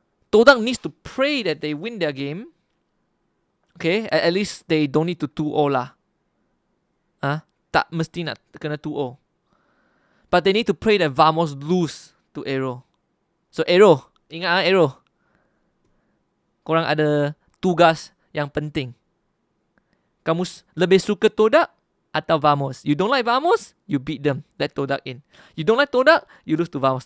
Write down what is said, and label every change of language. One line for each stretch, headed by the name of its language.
English: Todak needs to pray that they win their game. Okay, at least they don't need to 2-0 lah.
Malay: Tak mesti nak kena 2-0.
English: But they need to pray that Vamos lose to Aero.
Malay: So Aero, ingat Aero. Korang ada tugas yang penting. Kamu lebih suka Todak atau Vamos?
English: You don't like Vamos, you beat them. Let Todak in. You don't like Todak, you lose to Vamos.